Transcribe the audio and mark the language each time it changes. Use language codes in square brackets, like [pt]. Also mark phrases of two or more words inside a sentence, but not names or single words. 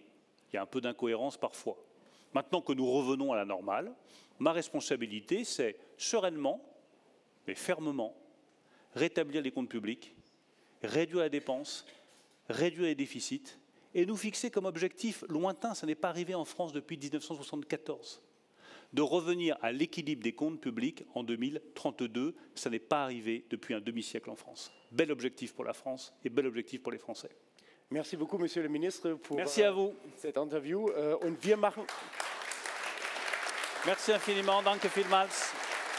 [fr] Il y a un peu d'incohérence parfois. Maintenant que nous revenons à la normale, ma responsabilité, c'est sereinement, mais fermement, rétablir les comptes publics, réduire la dépense, réduire les déficits, et nous fixer comme objectif lointain, ça n'est pas arrivé en France depuis 1974, de revenir à l'équilibre des comptes publics en 2032. Ça n'est pas arrivé depuis un demi-siècle en France. Bel objectif pour la France et bel objectif pour les Français. Merci beaucoup, Monsieur le Ministre, pour Merci à vous. cette interview. [de] Und wir machen... [fr] Merci infiniment. [de] Danke vielmals.